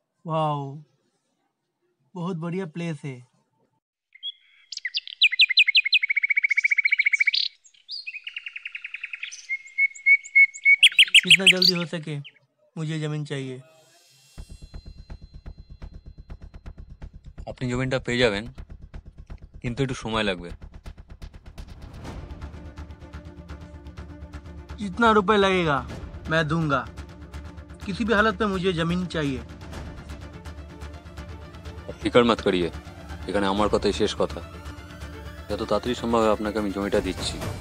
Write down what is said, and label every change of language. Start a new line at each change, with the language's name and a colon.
Hindi: Wow, बहुत बढ़िया place है। जितना जल्दी हो सके मुझे जमीन चाहिए।
Bangla: আপনি জমিটা পেয়ে যাবেন, কিন্তু একটু সময় লাগবে।
Hindi: जितना रुपए लगेगा मैं दूंगा, किसी भी हालत में मुझे जमीन चाहिए। ফিকার মাত করিয়ে,
Bangla: এখানে আমার কথাই শেষ কথা। যত তাড়াতাড়ি সম্ভব হয় আপনাকে আমি জমিটা দিচ্ছি।